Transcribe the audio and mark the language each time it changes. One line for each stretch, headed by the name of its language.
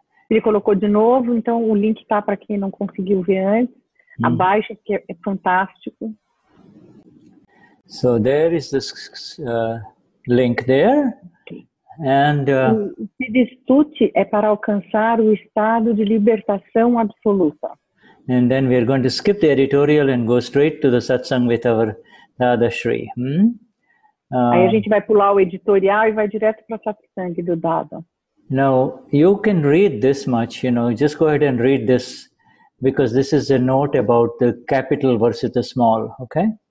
Portuguese: Ele colocou de novo, então o link está para quem não conseguiu ver antes. Abaixo, que é fantástico.
English: So there is this link there. And
Portuguese: o Siddha Stuti é para alcançar o estado de libertação absoluta.
English: And then we are going to skip the editorial and go straight to the satsang with our Dadashri.
Portuguese: Aí a gente vai pular o editorial e vai direto para o satsang do Dada.
English: Now, you can read this much, just go ahead and read this, because this is a note about the capital versus the small, okay?